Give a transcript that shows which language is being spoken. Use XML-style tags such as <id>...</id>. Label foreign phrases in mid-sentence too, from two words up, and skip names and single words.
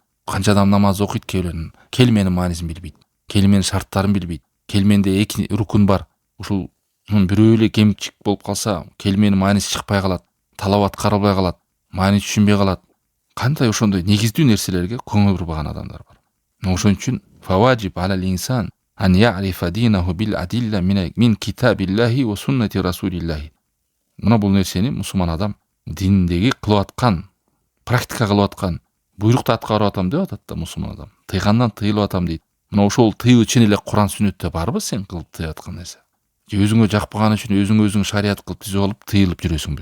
<ky>Канча адам намаз окуйт, келенин келменин маанисин билбейт, келменин шарттарын билбейт. Келменде эки рукун бар. Ушул бирөө эле кемчик болуп калса, келменин мааниси чыкпай калат, талават каралбай калат, маани түшүнбөй калат. Кандай ошондой негиздүү нерселерге көңүл бурбаган адамдар бар. Ошон үчүн</ky> <ar>فواجب على الإنسان أن يعرف دينه بالأدلة من كتاب الله وسنة رسول الله.</ar> <ky>Мына бул нерсени мусулман адам диндеги кылып аткан, практика кылып аткан, буйрукту аткарып атам деп атат да мусулман адам. Тыйгандан тыйылып атам дейт. Мына ошол тыйуу чын эле Куран сүннөттө барбы сен кылып тыйып аткан нерсе? Же өзүңө жакпаган үчүн өзүң шарият кылып түзүп алып тыйылып жүрөсүңбү?</ky>